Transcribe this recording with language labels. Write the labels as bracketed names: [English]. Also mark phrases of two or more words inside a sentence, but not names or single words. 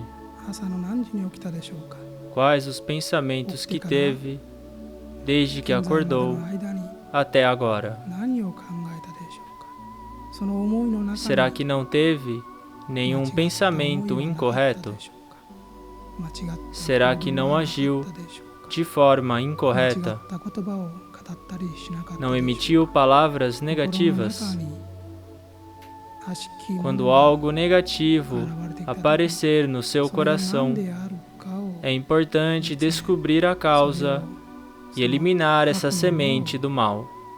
[Japanese] 朝の何時に起きたでしょうか。 [Portuguese] Quais os pensamentos que teve desde que acordou até agora? [Japanese] 何を考えたでしょうか。その思いの中に [Portuguese] Será que não teve nenhum pensamento incorreto? Será que não agiu de forma incorreta? Não emitiu palavras negativas? Quando algo negativo aparecer no seu coração, é importante descobrir a causa e eliminar essa semente do mal.